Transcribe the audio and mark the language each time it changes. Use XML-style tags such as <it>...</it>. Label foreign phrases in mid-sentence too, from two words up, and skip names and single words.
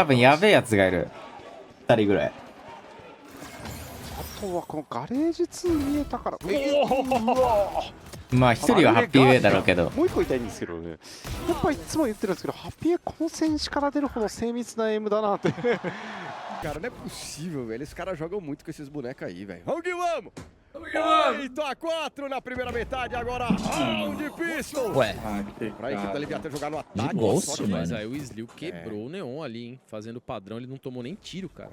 <ja>多分やべえやつがいる。2人ぐらい。あとはこのガレージ2見えたから。まあ一人はハッピーウェイだろうけど。もう一個言いたいんですけどね。やっぱいつも言ってるんですけど、ハッピーウェイこの選手から出るほど精密なエイムだなって。</ja> <pt>Cara, não é possível, velho. Esses caras jogam muito com esses bonecos aí, velho. Vamos que vamos! 8 a 4 na primeira metade, agora round de pistol. Ué, pra equipe da LEV jogar no ataque. Ghost, mas aí o Sliu quebrou o Neon ali, hein? Fazendo padrão, ele não tomou nem tiro, cara.</pt>